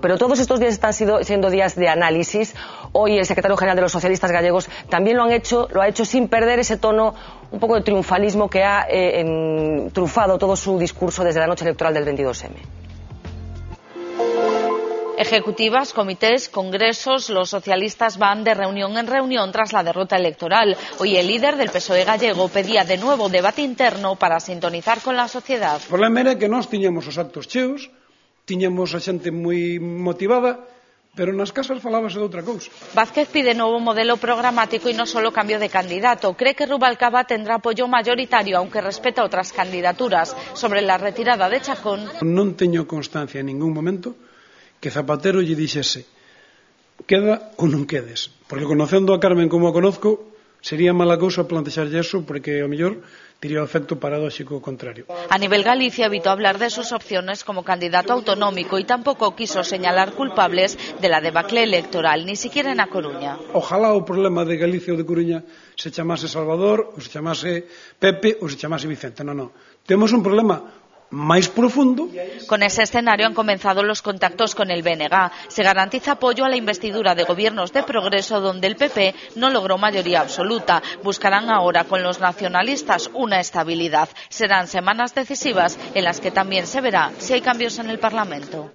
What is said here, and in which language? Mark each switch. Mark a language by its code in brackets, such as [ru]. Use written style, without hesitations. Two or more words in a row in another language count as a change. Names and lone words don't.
[es] Pero todos estos días están siendo días de análisis. Hoy el secretario general de los socialistas gallegos también lo ha hecho sin perder ese tono un poco de triunfalismo que ha trufado todo su discurso desde la noche electoral del 22M. Ejecutivas, comités, congresos, los socialistas van de reunión en reunión tras la derrota electoral. Hoy el líder del PSOE gallego pedía de nuevo debate interno para sintonizar con la sociedad. [gl] O problema era que nós tiñamos os actos cheos, tiñamos a xente moi motivada, pero nas casas falábase de outra cousa. [es] Vázquez pide nuevo modelo programático y no solo cambio de candidato. Cree que Rubalcaba tendrá apoyo mayoritario, aunque respeta otras candidaturas. Sobre la retirada de Chacón, [gl] non teño constancia en ningún momento que Zapatero lle dixese queda ou non quedes, porque conocendo a Carmen como a conozco sería mala cousa plantexarlle eso, porque ao mellor diría o efecto paradóxico contrario. [es] A nivel Galicia evitó hablar de sus opciones como candidato autonómico y tampoco quiso señalar culpables de la debacle electoral, ni siquiera en A Coruña. [gl] Ojalá o problema de Galicia ou de Coruña se chamase Salvador, ou se chamase Pepe, ou se chamase Vicente. Non. Temos un problema más profundo. [es] Con ese escenario han comenzado los contactos con el BNG. Se garantiza apoyo a la investidura de gobiernos de progreso donde el PP no logró mayoría absoluta. Buscarán ahora con los nacionalistas una estabilidad. Serán semanas decisivas en las que también se verá si hay cambios en el Parlamento.